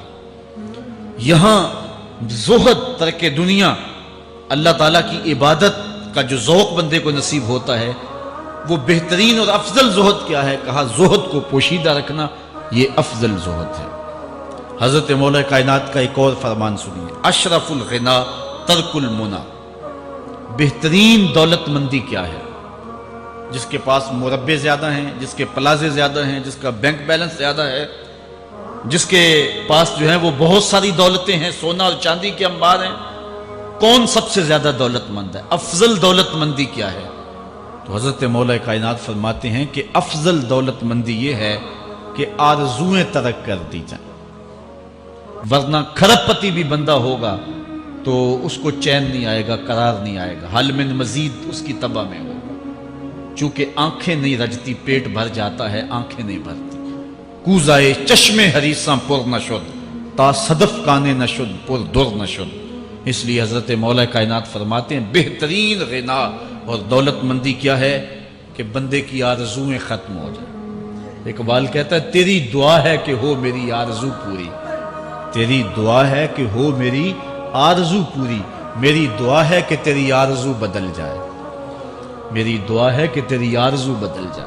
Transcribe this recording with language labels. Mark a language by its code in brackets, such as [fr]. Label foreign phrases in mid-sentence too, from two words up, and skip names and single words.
[ur] یہاں زہد ترک دنیا، اللہ تعالیٰ کی عبادت کا جو ذوق بندے کو نصیب ہوتا ہے، وہ بہترین اور افضل زہد کیا ہے. کہا زہد کو پوشیدہ رکھنا یہ افضل زہد ہے. حضرت مولا کائنات کا ایک اور فرمان سنیے [ar] أشرف الغنى ترك المنى. [ur] بہترین دولت مندی کیا ہے. جس کے پاس مربے زیادہ ہیں، جس کے پلازے زیادہ ہیں، جس کا بینک بیلنس زیادہ ہے، جس کے پاس جو ہے وہ بہت ساری دولتیں ہیں، سونا اور چاندی کے انبار ہیں، کون سب سے زیادہ دولت مند ہے؟ افضل دولت مندی کیا ہے؟ تو حضرت مولا کائنات فرماتے ہیں کہ افضل دولت مندی یہ ہے کہ آرزویں ترک کر دی جائیں، ورنہ کھرب پتی بھی بندہ ہوگا تو اس کو چین نہیں آئے گا، قرار نہیں آئے گا، [ar] حل من مزید [ur] اس کی طبع میں ہوگا۔ چونکہ آنکھیں نہیں رجتی، پیٹ بھر جاتا ہے، آنکھیں نہیں بھرتی۔ [fa] کوزائے چشم حریصاں پر نشد، تا صدف کانے نشد پر در نشد۔ [ur] اس لیے حضرت مولا کائنات فرماتے ہیں بہترین غنا اور دولت مندی کیا ہے کہ بندے کی آرزویں ختم ہو جائیں۔ اقبال کہتا ہے تیری دعا ہے کہ ہو میری آرزو پوری، تیری دعا ہے کہ ہو میری آرزو پوری، میری دعا ہے کہ تیری آرزو بدل جائے، میری دعا ہے کہ تیری آرزو بدل جائے۔